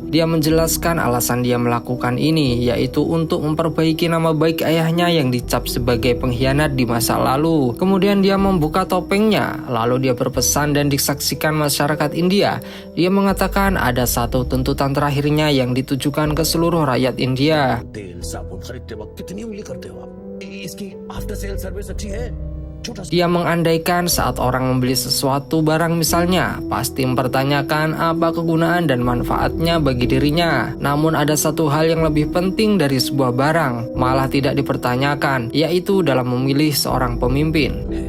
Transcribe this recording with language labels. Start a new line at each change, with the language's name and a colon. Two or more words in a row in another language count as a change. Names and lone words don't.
Indonesian: Dia menjelaskan alasan dia melakukan ini, yaitu untuk memperbaiki nama baik ayahnya yang dicap sebagai pengkhianat di masa lalu. Kemudian dia membuka topengnya, lalu dia berpesan dan disaksikan masyarakat India. Dia mengatakan ada satu tuntutan terakhirnya yang ditujukan ke seluruh rakyat India.
Hindi: खरीदते वक्त कितनी उंगली करते हो आप? इसकी
English: after sale service
Hindi: अच्छी है?
Indonesian: Dia mengandaikan saat orang membeli sesuatu barang misalnya, pasti mempertanyakan apa kegunaan dan manfaatnya bagi dirinya. Namun ada satu hal yang lebih penting dari sebuah barang, malah tidak dipertanyakan, yaitu dalam memilih seorang pemimpin.